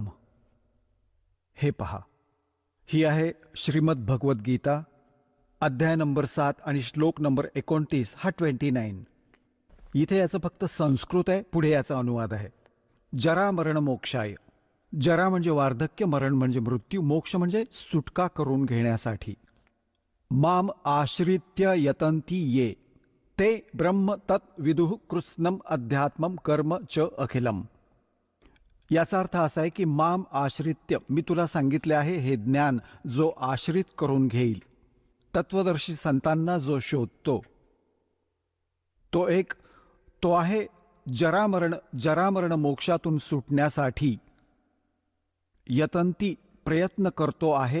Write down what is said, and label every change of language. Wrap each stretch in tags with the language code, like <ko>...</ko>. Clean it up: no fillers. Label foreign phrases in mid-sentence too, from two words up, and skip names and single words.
<mr>हे पहा, ही आहे श्रीमद भगवत गीता अध्याय नंबर 7 आणि श्लोक नंबर 29 हा 29. इथे याचं फक्त संस्कृत आहे, पुढे याचा अनुवाद आहे.</mr> <sa>जरा मरण मोक्षाय.</sa> <mr>जरा म्हणजे वार्धक्य, मरण म्हणजे मृत्यू, मोक्ष म्हणजे सुटका करून घेण्यासाठी.</mr> <sa>माम आश्रित्य यतंती ये ते ब्रह्म तत् विदुः कृत्स्नम अध्यात्मम कर्म च अखिलम.</sa> <mr>याचा अर्थ असा आहे की</mr> <sa>माम आश्रित्य,</sa> <mr>मी तुला सांगितले आहे हे ज्ञान जो आश्रित करून घेईल, तत्वदर्शी संतांना जो शोधतो, तो आहे जरामरण मोक्षातून सुटण्यासाठी यतंती प्रयत्न करतो आहे.</mr>